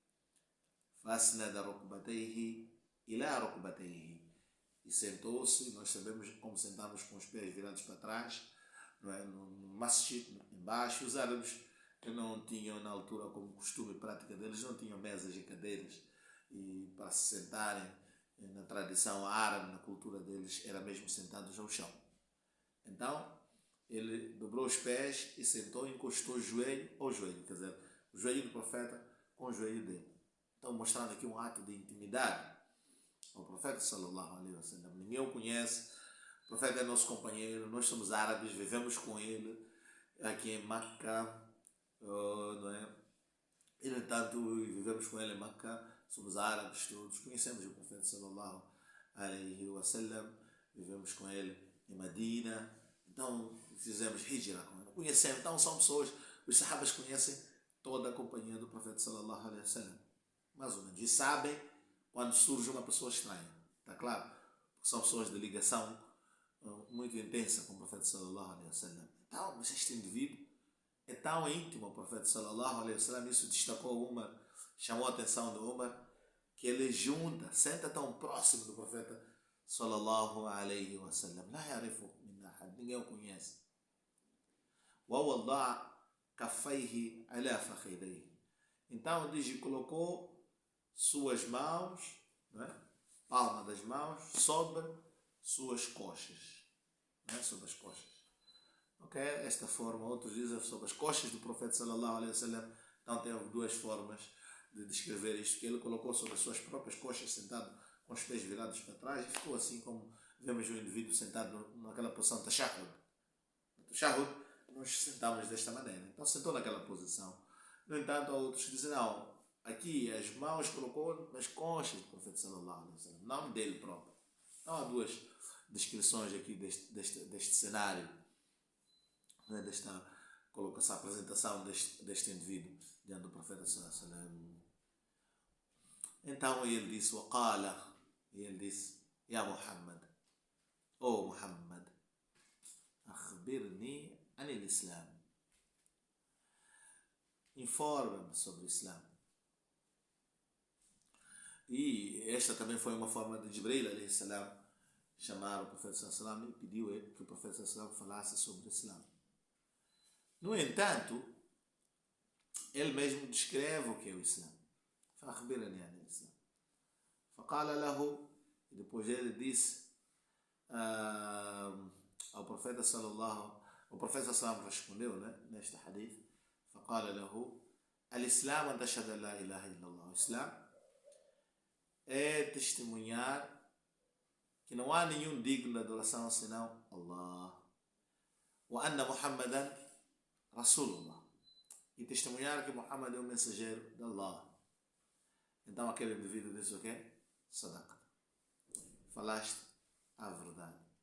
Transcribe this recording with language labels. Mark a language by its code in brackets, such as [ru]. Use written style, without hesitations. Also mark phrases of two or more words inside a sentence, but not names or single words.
[ar] فأسند ركبتيه إلى ركبتيه. [pt] E sentou-se, nós sabemos como sentamos com os pés virados para trás, não é? No masjid, embaixo. Os árabes que não tinham na altura como costume e prática deles, não tinham mesas e cadeiras, e para se sentarem, na tradição árabe, na cultura deles, era mesmo sentados ao chão. Então, ele dobrou os pés e sentou e encostou o joelho ao joelho, quer dizer, o joelho do profeta com o joelho dele. Então, mostrando aqui um ato de intimidade ao profeta [ar] صلى الله عليه وسلم. [pt] Ninguém o conhece, o profeta é nosso companheiro, nós somos árabes, vivemos com ele aqui em Meca, não é? E, no entanto, vivemos com ele em Meca, somos árabes todos, conhecemos o profeta [ar] صلى الله عليه وسلم, [pt] vivemos com ele em Medina, então fizemos hijra com ele, conhecemos, então são pessoas, os sahabas conhecem toda a companhia do profeta [ar] صلى الله عليه وسلم, [pt] mais ou menos, e sabem quando surge uma pessoa estranha, está claro? Porque são pessoas de ligação muito intensa com o profeta [ar] صلى الله عليه وسلم. [pt] Então, mas este indivíduo é tão íntimo ao profeta [ar] صلى الله عليه وسلم, [pt] isso destacou Umar, chamou a atenção de Umar, que ele junta, senta tão próximo do profeta [ar] صلى الله عليه وسلم. لا يعرف من أحد, [pt] ninguém o conhece. [ar] ووضع كفيه على فخذيه. [pt] Então diz, colocou suas mãos, não é? Palma das mãos sobre suas coxas, não é? Sobre as coxas. Ok? Esta forma, outros dizem sobre as coxas do profeta [ar] صلى الله عليه وسلم. [pt] Então tem duas formas de descrever isto, que ele colocou sobre as suas próprias coxas, sentado com os pés virados para trás, e ficou assim como vemos o indivíduo sentado naquela posição tashahhud. No tashahhud, nós sentamos desta maneira. Então sentou naquela posição. No entanto, há outros que dizem, não, aqui as mãos colocou nas coxas do profeta [ar] صلى الله عليه وسلم, [pt] não dele próprio. Então há duas descrições aqui deste cenário, né, desta colocação, apresentação deste indivíduo diante do profeta [ar] صلى الله عليه وسلم. [pt] Então ele disse, وقال, e ele disse, [ar] يا محمد, oh Muhammad, أخبرني عن الإسلام, [pt] informa-me sobre o Islã. E esta também foi uma forma de Jibril [ar] عليه السلام [pt] chamar o profeta [ar] صلى الله عليه وسلم [pt] e pediu que o profeta [ar] صلى الله عليه وسلم [pt] falasse sobre o Islã. No entanto, ele mesmo descreve o que é o Islã. [ar] فأخبرني عن الإسلام. فقال له, [pt] e depois ele disse ao profeta sallallahu, o profeta sallallahu respondeu, né, neste hadith, [ar] فقال له الإسلام أن تشهد أن لا إله إلا الله. [pt] O Islã é testemunhar que não há nenhum digno de adoração senão Allah, [ar] وأن محمدا رسول الله, [pt] e testemunhar que Muhammad é o mensageiro de Allah. Então aquele indivíduo disse o quê? Sadaqa, falaste a verdade.